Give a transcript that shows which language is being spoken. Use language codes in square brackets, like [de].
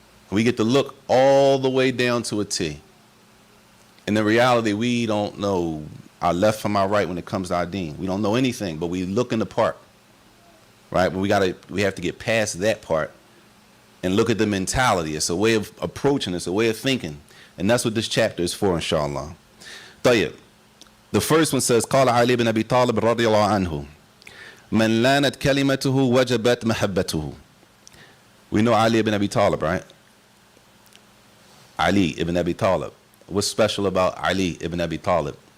[en] We get to look all the way down to a T. In the reality, we don't know our left from our right when it comes to our deen. We don't know anything, but we look in the part. Right? But we have to get past that part and look at the mentality. It's a way of approaching, it's a way of thinking. And that's what this chapter is for, inshallah. [ar] طيب. [en] The first one says, [ar] قال علي بن أبي طالب رضي الله عنه من لانت كلمته وجبت محبته. [en] We know Ali ibn Abi Talib, right? Ali ibn Abi Talib. What's special about Ali ibn Abi Talib?